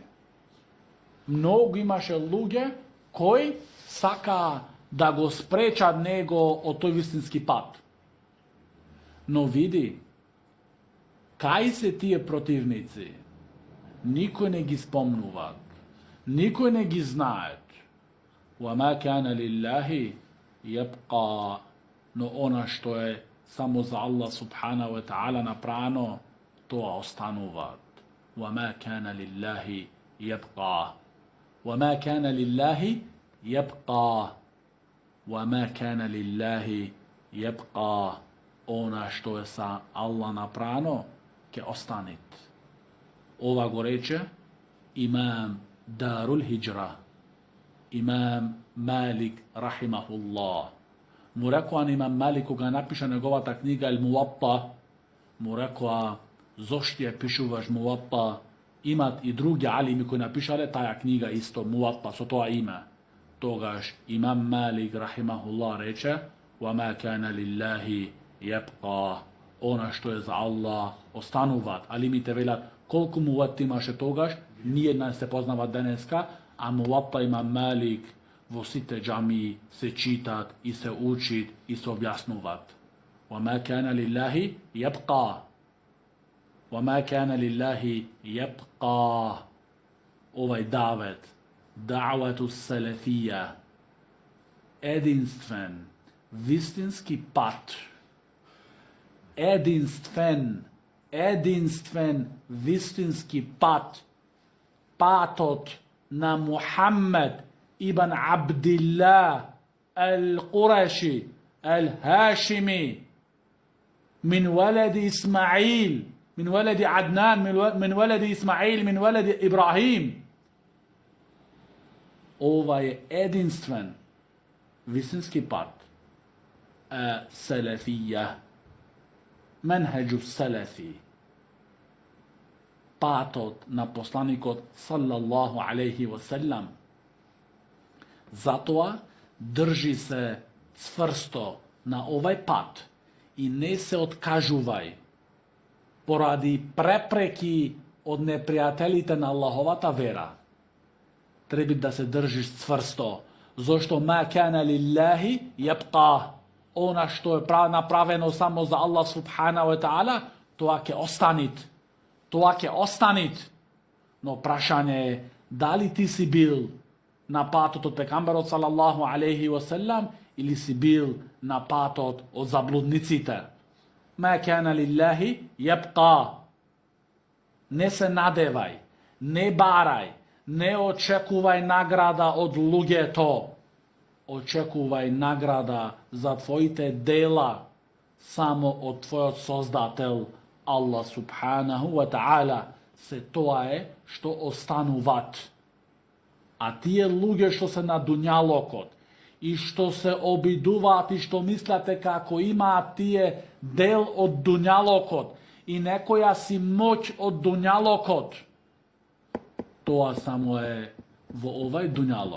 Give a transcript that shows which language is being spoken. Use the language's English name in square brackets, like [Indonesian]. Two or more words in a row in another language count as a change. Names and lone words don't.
[Macedonian] Многу имаше луѓе кои сака да го спречат него од тој вистински пат. Но види, кај се тие противници? Никој не ги спомнуваат, никој не ги знаат. [Arabic] وَمَا كَانَ لِلَّهِ يَبْقَى, [Macedonian] но она што е само за [Arabic] الله سبحانه وتعالى [Macedonian] направено, тоа остануваат. [Arabic] وَمَا كَانَ لِلَّهِ يَبْقَى, وَمَا كَانَ لِلَّهِ يَبْقَى, وَمَا كَانَ لِلَّهِ يَبْقَى, [Macedonian] она што е са Аллах направено, ќе останет. Ова го рече имам Дарул Хиджра, имам Малик рахимахуллах. Му рекоа имам Малик, кога напиша неговата книга Ел Муатта, му рекоа зошто ја пишуваш Муатта? Имат и други алими кои напишале таа книга исто Муатта со тоа име. Тогаш имам Малик рахимахуллах рече [Arabic] وَمَا كَانَ لِلَّهِ يَبْقَى, [Macedonian] она што е за Аллах остануваат. Алимите велат колку муатти имаше тогаш, ние не се познава денеска, A Muwatta Imam Malik во сите џамии се читат и се учит и се објаснуваат. [Arabic] وَمَا كَانَ لِلَّهِ يَبْقَى وَمَا كَانَ لِلَّهِ يَبْقَى [Macedonian] Овај давет, [Arabic] دعوة سلفية, [Macedonian] јединствен, вистински пат, јединствен, вистински пат, патот на Мухаммед [Arabic] ابن عبد الله القرشي الهاشمي من ولد إسماعيل من ولد عدنان من ولد إسماعيل من ولد إبراهيم. [Macedonian] Овај је јединствен вистински пат, салафија, [Arabic] منهج سلفي, [Macedonian] патот на посланикот [Arabic] صلى الله عليه وسلم. [Macedonian] Зато држи се цврсто на овај пат и не се одкажувај поради препреки од непријатељите на Аллаховата вера. Треба да се држиш цврсто, зашто [Arabic] ما كان لله يبقى. [Bosnian] Ona što je napravljeno samo za [Arabic] الله سبحانه وتعالى, [Bosnian] to će ostanit. To će ostanit. [Macedonian] Но прашање је, да ли ти си бил на патот од пекамбера [Arabic] صلى الله عليه وسلم [Macedonian] или си бил на патот од заблудниците. [Arabic] ما كان لله يبقى. [Macedonian] Не се надевај, не барај, не очекувај награда од луѓе то. Очекувај награда за твоите дела само од твојег Создател Аллах [Arabic] سبحانه وتعالى. [Macedonian] Се то је што остану ват. А тије луѓе што се на дуњалокот и што се обидуват и што мислите како има тије дел од дуњалокот и некоја си моќ од дуњалокот, то само је во овај дуњалок.